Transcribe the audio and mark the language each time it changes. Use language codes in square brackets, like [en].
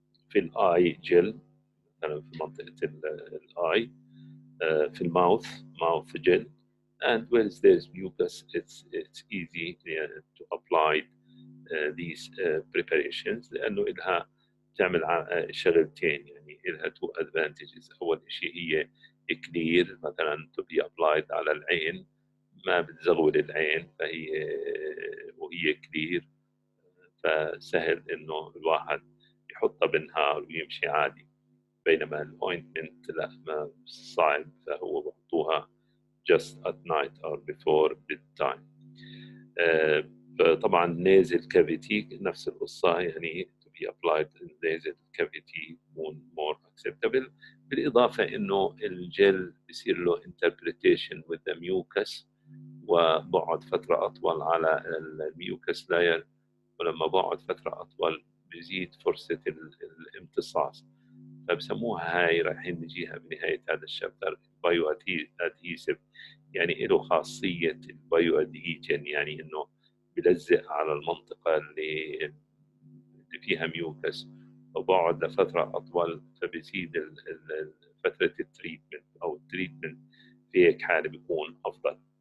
[ar] في الاي جل مثلا في منطقة الاي. في الماوث جل. [en] And where there's mucus, it's easy to apply these preparations، [ar] لأنه إلها تعمل شغلتين، يعني إلها [en] two advantages. [ar] أول شيء هي clear، مثلا [en] to be applied [ar] على العين، ما بتزغول العين، وهي clear، فسهل إنه الواحد يحطها بالنهار ويمشي عادي. بينما الاوينتمنت لا، ما صعب، فهو بحطوها [en] just at night or before bedtime. [ar] طبعا nasal cavity نفس القصة، يعني [en] to be applied in nasal cavity [ar] يكون [en] more acceptable. [ar] بالإضافة إنه الجل بصير له [en] interpretation with the mucus، [ar] وبقعد فترة أطول على الميوكس لاير، ولما بقعد فترة أطول بزيد فرصة الامتصاص. فبسموها هاي رايحين نجيها بنهاية هذا الشابتر بايو ادهيسيف، يعني له خاصية البايو ادهيجن، يعني انه بلزق على المنطقة اللي فيها ميوكس، وبقعد لفترة أطول، فبزيد فترة التريتمنت أو التريتمنت في هيك حالة بيكون أفضل.